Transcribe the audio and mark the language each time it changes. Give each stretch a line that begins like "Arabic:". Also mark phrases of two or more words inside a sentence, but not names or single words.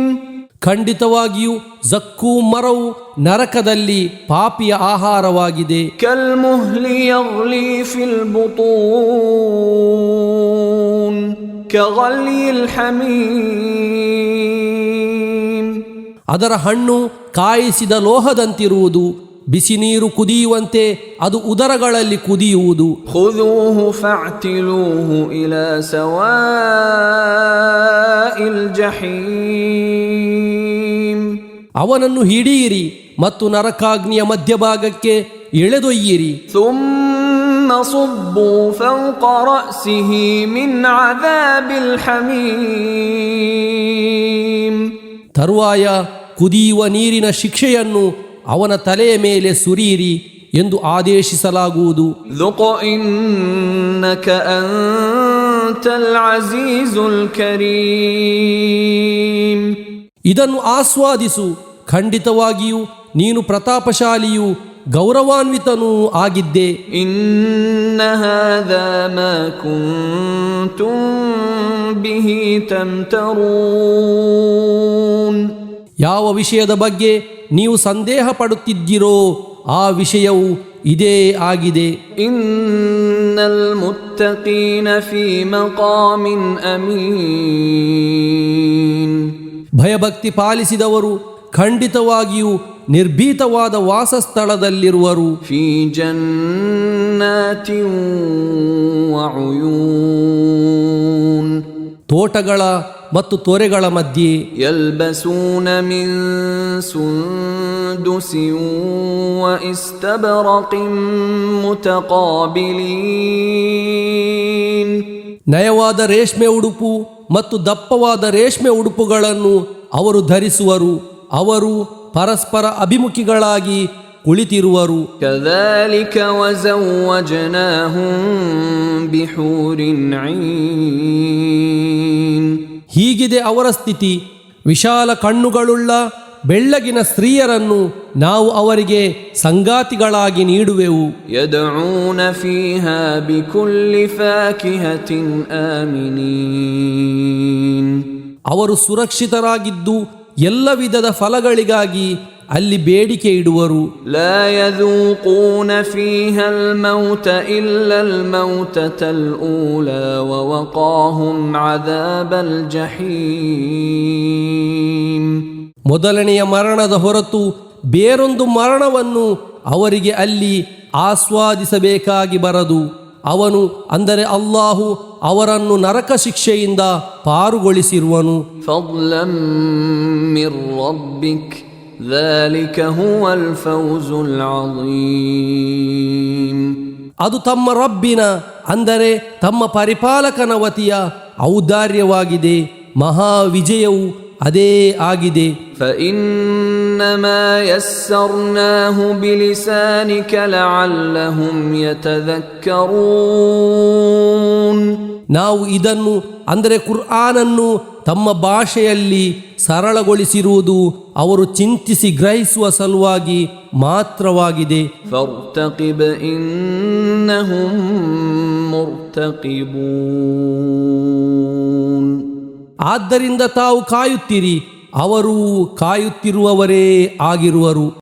Kannada: ಖಂಡಿತವಾಗಿಯೂ ಜಕ್ಕೂ ಮರವು ನರಕದಲ್ಲಿ ಪಾಪಿಯ ಆಹಾರವಾಗಿದೆ.
Arabic: كالمهل يغلي في البطون كغلي الحميم.
Kannada: ಅದರ ಹಣ್ಣು ಕಾಯಿಸಿದ ಲೋಹದಂತಿರುವುದು, ಬಿಸಿ ನೀರು ಕುದಿಯುವಂತೆ ಅದು ಉದರಗಳಲ್ಲಿ ಕುದಿಯುವುದು.
Arabic: خذوه فاعتلوه إلى سواء الجحيم.
Kannada: ಅವನನ್ನು ಹಿಡಿಯಿರಿ ಮತ್ತು ನರಕಾಗ್ನಿಯ ಮಧ್ಯಭಾಗಕ್ಕೆ ಎಳೆದೊಯ್ಯಿರಿ.
Arabic: ثم صبوا فوق رأسه من عذاب الحميم.
Kannada: ತರುವಾಯ ಕುದಿಯುವ ನೀರಿನ ಶಿಕ್ಷೆಯನ್ನು ಅವನ ತಲೆಯ ಮೇಲೆ ಸುರಿಯಿರಿ ಎಂದು ಆದೇಶಿಸಲಾಗುವುದು.
Arabic: ذق إنك أنت العزيز الكريم.
Kannada: ಇದನ್ನು ಆಸ್ವಾದಿಸು, ಖಂಡಿತವಾಗಿಯೂ ನೀನು ಪ್ರತಾಪಶಾಲಿಯೂ ಗೌರವಾನ್ವಿತನೂ ಆಗಿದ್ದೆ.
Arabic: إن هذا ما كنتم به تمترون.
Kannada: ಯಾವ ವಿಷಯದ ಬಗ್ಗೆ ನೀವು ಸಂದೇಹ ಪಡುತ್ತಿದ್ದೀರೋ ಆ ವಿಷಯವು ಇದೇ ಆಗಿದೆ.
Arabic: إن المتقين في مقام أمين.
Kannada: ಭಯಭಕ್ತಿ ಪಾಲಿಸಿದವರು ಖಂಡಿತವಾಗಿಯೂ ನಿರ್ಭೀತವಾದ ವಾಸಸ್ಥಳದಲ್ಲಿರುವರು.
Arabic: في جنات وعيون
Kannada: ತೋಟಗಳ ಮತ್ತು ತೊರೆಗಳ ಮಧ್ಯೆ.
Arabic: يلبسون من سندس واستبرق متقابلين
Kannada: ನಯವಾದ ರೇಷ್ಮೆ ಉಡುಪು ಮತ್ತು ದಪ್ಪವಾದ ರೇಷ್ಮೆ ಉಡುಪುಗಳನ್ನು ಅವರು ಧರಿಸುವರು. ಅವರು ಪರಸ್ಪರ ಅಭಿಮುಖಿಗಳಾಗಿ ಕುಳಿತಿರುವರು.
Arabic: كذلك وزوجناهم بحور عين
Kannada: ಹೀಗಿದೆ ಅವರ ಸ್ಥಿತಿ. ವಿಶಾಲ ಕಣ್ಣುಗಳುಳ್ಳ ಬೆಳ್ಳಗಿನ ಸ್ತ್ರೀಯರನ್ನು ನಾವು ಅವರಿಗೆ ಸಂಗಾತಿಗಳಾಗಿ ನೀಡುವೆವು.
Arabic: يدعون فيها بكل فاكهة آمنين
Kannada: ಅವರು ಸುರಕ್ಷಿತರಾಗಿದ್ದು ಎಲ್ಲ ವಿಧದ ಫಲಗಳಿಗಾಗಿ ಅಲ್ಲಿ ಬೇಡಿಕೆ ಇಡುವರು.
Arabic: لا يذوقون فيها الموت إلا الموتة الأولى ووقاهم عذاب الجحيم
Kannada: ಮೊದಲನೆಯ ಮರಣದ ಹೊರತು ಬೇರೊಂದು ಮರಣವನ್ನು ಅವರಿಗೆ ಅಲ್ಲಿ ಆಸ್ವಾದಿಸಬೇಕಾಗಿ ಬರದು. ಅವನು ಅಂದರೆ ಅಲ್ಲಾಹು ಅವರನ್ನು ನರಕ ಶಿಕ್ಷೆಯಿಂದ ಪಾರುಗೊಳಿಸಿರುವನು.
Arabic: فضلا من ربك ذلك هو الفوز العظيم
Kannada: ಅದು ತಮ್ಮ ರಬ್ಬಿನ ಅಂದರೆ ತಮ್ಮ ಪರಿಪಾಲಕನ ವತಿಯ ಔದಾರ್ಯವಾಗಿದೆ. ಮಹಾ ವಿಜಯವು ಅದೇ ಆಗಿದೆ.
Arabic: فإنما يسرناه بلسانك لعلهم يتذكرون
Kannada: ನಾವು ಇದನ್ನು ಅಂದರೆ ಕುರ್ಆನನ್ನು ತಮ್ಮ ಭಾಷೆಯಲ್ಲಿ ಸರಳಗೊಳಿಸಿರುವುದು ಅವರು ಚಿಂತಿಸಿ ಗ್ರಹಿಸುವ ಸಲುವಾಗಿ ಮಾತ್ರವಾಗಿದೆ.
Arabic: فارتقب إنهم مرتقبون
Kannada: ಆದ್ದರಿಂದ ತಾವು ಕಾಯುತ್ತಿರಿ, ಅವರು ಕಾಯುತ್ತಿರುವವರೇ ಆಗಿರುವರು.